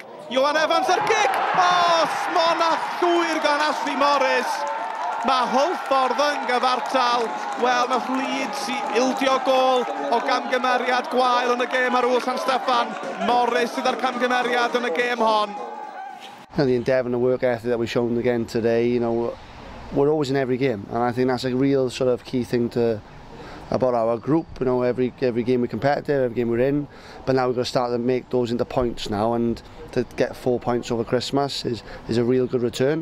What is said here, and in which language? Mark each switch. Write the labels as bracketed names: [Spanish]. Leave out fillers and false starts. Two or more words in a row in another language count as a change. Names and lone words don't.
[Welsh] Ioan Evans ar cic! O, smon a llwyr gan Ashley Morris. Mae Hwlffordd yn gyfartal. Wel, nath Leeds i ildio gol o gamgymeriad gwael yn y gêm ar ôl San Steffan. Morris sydd ar camgymeriad yn y gêm hon. [English] And the endeavour and the work ethic that we've shown again today, you know, we're always in every game, and I think that's a real sort of key thing about our group. You know, every game we're competitive, every game we're in, but now we've got to start to make those into points now, and to get 4 points over Christmas is a real good return.